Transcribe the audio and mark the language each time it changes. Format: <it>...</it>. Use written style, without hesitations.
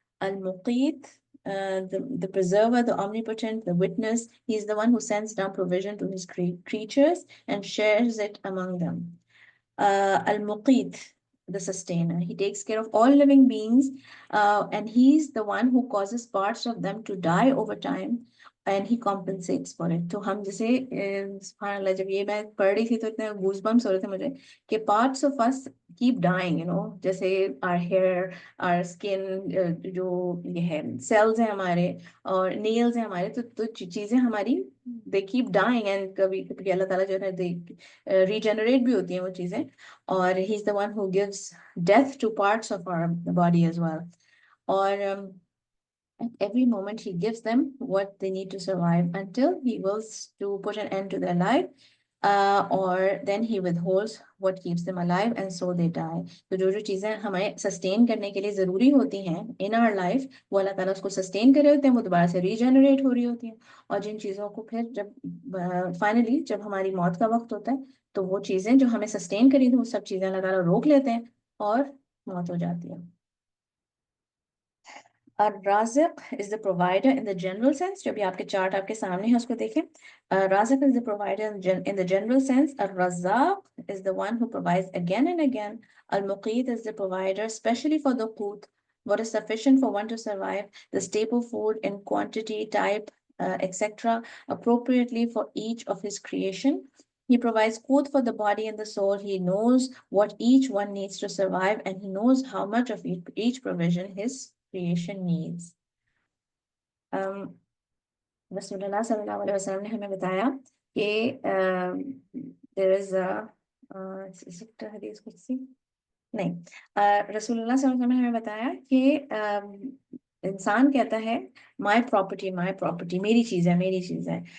<en>Al-Muqit, the preserver, the omnipotent, the witness, he is the one who sends down provision to his creatures and shares it among them. Al-Muqit, the sustainer, he takes care of all living beings, and he's the one who causes parts of them to die over time, and he compensates for it.</en> <ur>تو ہم جیسے سبحان اللہ, جب یہ میں پڑھ رہی تھی تو اتنے گوز بمپس ہو رہے تھے مجھے کہ</ur> <en>parts of us keep dying,</en> <ur>جیسے our hair, our skin, جو یہ ہے cells ہیں ہمارے اور nails ہیں ہمارے, تو چیزیں ہماری</ur> <en>they keep dying,</en> <ur>and کبھی اللہ تعالیٰ جو ہے regenerate بھی ہوتی ہیں وہ چیزیں, اور</ur> <en>he's the one who gives death to parts of our body as well. اور at every moment he gives them what they need to survive until he wills to put an end to their life, or then he withholds what keeps them alive and so they die.</en> <ur>تو جو چیزیں ہمیں sustain کرنے کے لیے ضروری ہوتی ہیں</ur> <en>in our life,</en> <ur>وہ اللہ تعالیٰ اس کو سسٹین کر رہے ہوتے ہیں, وہ دوبارہ سے ریجنریٹ ہو رہی ہوتی ہیں. اور جن چیزوں کو پھر جب فائنلی جب ہماری موت کا وقت ہوتا ہے تو وہ چیزیں جو ہمیں سسٹین کری تھیں وہ سب چیزیں اللہ تعالیٰ روک لیتے ہیں اور موت ہو جاتی ہے. Razaq</ur> <en>is the provider in the general sense,</en> <ur>جو بھی آپ کے چارٹ آپ کے سامنے ہے اس کو دیکھیں.</ur> <en>Raziq is the provider in the general sense. Al-Razzaq is the one who provides again and again. Al-Muqit is the provider especially for the qut, what is sufficient for one to survive, the staple food in quantity, type, etc. appropriately for each of his creation. He provides food for the body and the soul. He knows what each one needs to survive, and he knows how much of each provision his creation needs.</en> <ur>رسول اللہ صلی اللہ علیہ وسلم نے ہمیں بتایا کہ</ur> <en>there is a</en> <ur>حدیث قدسی, نہیں، رسول اللہ صلی اللہ علیہ وسلم نے ہمیں بتایا کہ انسان کہتا ہے مائی پراپرٹی، میری چیز ہے، میری چیز ہے.</ur>